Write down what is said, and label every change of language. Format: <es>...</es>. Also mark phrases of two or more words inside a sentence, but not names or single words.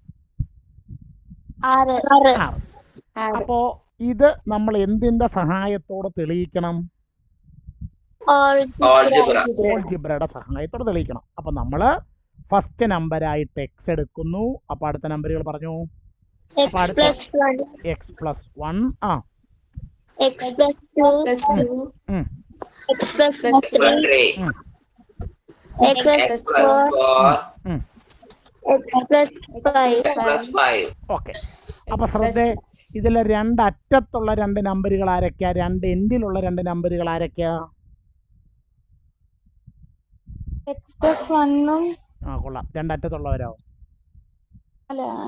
<ml>6. അപ്പോ ഇത് നമ്മൾ എന്തിന്റെ സഹായത്തോടെ തെളിയിക്കണം? ഓൾജിബ്രയുടെ സഹായത്തോടെ തെളിയിക്കണം. അപ്പൊ നമ്മള് ഫസ്റ്റ് നമ്പറായിട്ട് എക്സ് എടുക്കുന്നു. അപ്പൊ അടുത്ത നമ്പറുകൾ പറഞ്ഞു.</ml> <en>X plus 1. X plus 1 X plus 2. X plus 3. X plus 4. X plus 5.</en> <ml>ഓക്കെ. അപ്പൊ ശ്രദ്ധ, ഇതിലെ 2 അറ്റത്തുള്ള 2 നമ്പറുകൾ ആരൊക്കെയാ? 2 എൻഡിലുള്ള 2 നമ്പറുകൾ ആരൊക്കെയാ?</ml> <en>X plus 1</en> <ml>കൊള്ളാം. 2 അറ്റത്തുള്ളവരോ? അല്ല</ml>